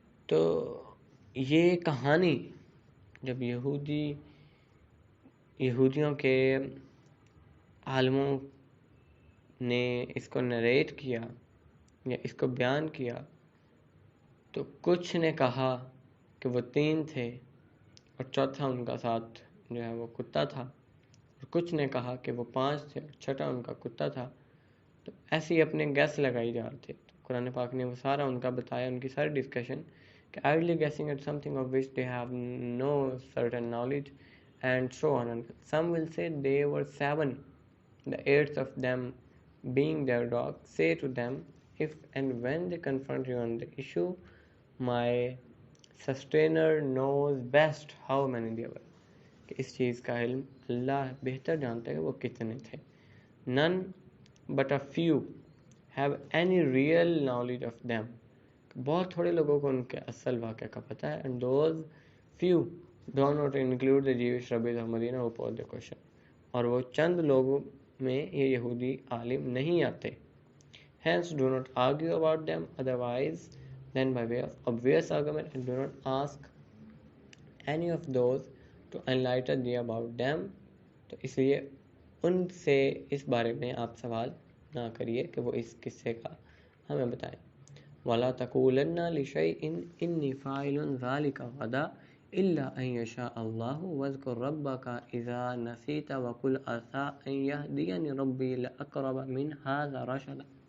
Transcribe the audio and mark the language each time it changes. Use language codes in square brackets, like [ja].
[ur] تو یہ کہانی جب یہودیوں کے عالموں نے اس کو نریٹ کیا یا اس کو بیان کیا تو کچھ نے کہا کہ وہ 3 تھے اور چوتھا ان کا ساتھ جو ہے وہ کتا تھا، اور کچھ نے کہا کہ وہ 5 تھے اور چھٹا ان کا کتا تھا. تو ایسے ہی اپنے گیس لگائی جا رہے تھے. تو قرآن پاک نے وہ سارا ان کا بتایا، ان کی ساری ڈسکشن کہ [en] idly guessing at something of which they have no certain knowledge and so on. And some will say they were 7, the 8th of them being their dog. Say to them, if and when they confront you on the issue, my sustainer knows best how many they were. [ur] کہ اس چیز کا علم اللہ بہتر جانتا ہے کہ وہ کتنے تھے. [en] None but a few have any real knowledge of them. [ur] بہت تھوڑے لوگوں کو ان کے اصل واقعہ کا پتہ ہے. [en] And those few do not include the Jewish rabbis of Medina who posed the question. [ur] اور وہ چند لوگوں میں یہ یہودی عالم نہیں آتے. [en] Hence do not argue about them otherwise than by way of obvious argument, and do not ask any of those to enlighten thee about them. [ur] تو اس لیے ان سے اس بارے میں آپ سوال نہ کریے کہ وہ اس قصے کا ہمیں بتائیں. [ar] وَلَا تَقُولَنَّ لِشَيْءٍ إِنِّي فَاعِلٌ ذَلِكَ غَدًا إِلَّا أَن يَشَاءَ اللَّهُ وَاذْكُر رَّبَّكَ إِذَا نَسِيتَ وَقُلْ عَسَىٰ أَن يَهْدِيَنِ رَبِّي لَأَقْرَبَ مِنْ هَٰذَا رَشَدًا.